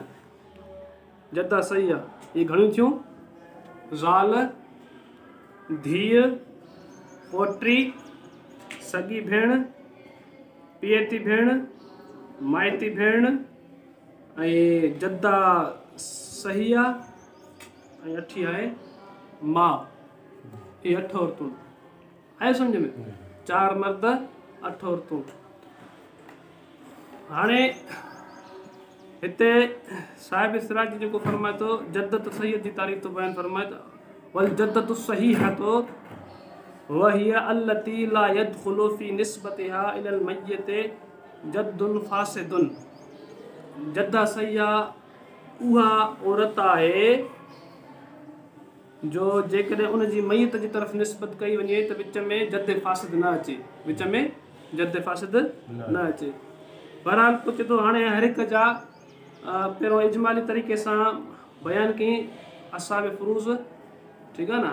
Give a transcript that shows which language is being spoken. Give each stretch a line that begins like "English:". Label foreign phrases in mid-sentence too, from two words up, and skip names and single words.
Sindhi: जद्दा सहिया इहे घणियूं थियूं? ज़ाल, धीअ, पोटी, सॻी भेण, पियती भेण, माइती भेण ऐं जद्दा सहिया ऐं अठी आहे मां। इहे 8 औरतूं आहे सम्झ में। 4 मर्द 8 औरतूं। हाणे हिते साहिब सिराज जेको फरमाए थो जद्दत सहीह जी तारीफ़ तो बयान फरमाए थो,
Arabic: والجدة الصحيحة هي التي لا يدخل في نسبتها إلى الميت جد فاسد.
Sindhi: जद्दा सहीहा उहा औरत आहे जो जेकॾहिं उनजी मयत जी तरफ़ निस्बत कई वञे त विच में जद फासिद न अचे, विच में जद फासिद न अचे। बहरहाल कुझु तो हाणे हर हिक जा पहिरियों इजमाली तरीक़े सां बयानु कई असाब फ़ुरूज़, ठीकु आहे न।